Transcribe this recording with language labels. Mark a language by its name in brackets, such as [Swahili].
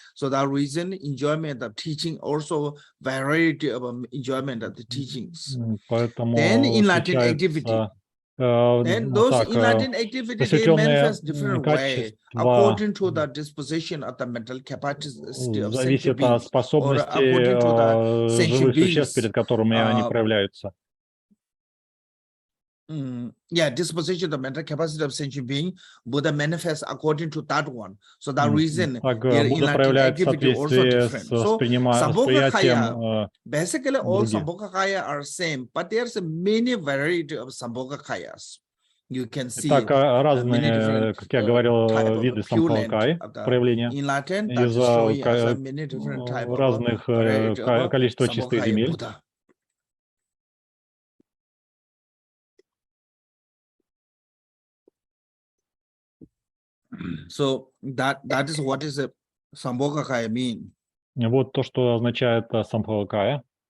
[English] So that reason, enjoyment of teaching, also variety of enjoyment of the teachings. Then enlightened activity. Then those enlightened activity they manifest different way according to the disposition of the mental capacity of [Russian] зависит от способности живых существ, перед которыми они проявляются. [English] Yeah, disposition of the mental capacity of sentient being, Buddha manifests according to that one. So that reason, their enlightened activity also different. So Sambhogakaya, basically all Sambhogakaya are same, but there's a many variety of Sambhogakayas. You can see [Russian] разные, как я говорил, виды самбхакай, проявления из-за разных количества чистых земель. [English] So that is what is a Sambhogakaya mean. [Russian] Вот то, что означает самбхакая.